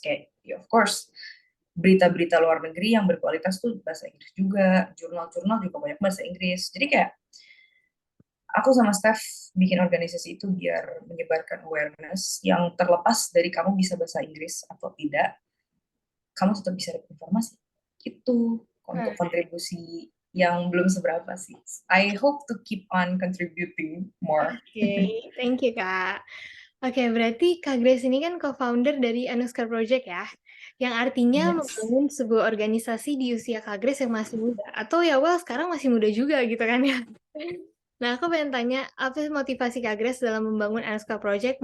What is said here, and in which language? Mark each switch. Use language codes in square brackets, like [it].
[id] Kayak, ya [en] of course, [id] berita-berita luar negeri yang berkualitas tuh bahasa Inggris juga, jurnal-jurnal juga banyak bahasa Inggris. Jadi kayak aku sama Steph bikin organisasi itu biar menyebarkan awareness yang terlepas dari kamu bisa bahasa Inggris atau tidak, kamu tetap bisa dapat informasi. Itu untuk kontribusi yang belum seberapa sih. [en] I hope to keep on contributing more. Oke, thank you, Kak. [id] Oke, berarti Kak Grace ini kan co-founder dari Anuskar Project ya, yang artinya [en] Yes. [id] membangun sebuah organisasi di usia Kak Grace yang masih muda, atau ya well sekarang masih muda juga gitu kan ya. Nah, aku pengen tanya, apa sih motivasi Kak Grace dalam membangun Anuskar Project?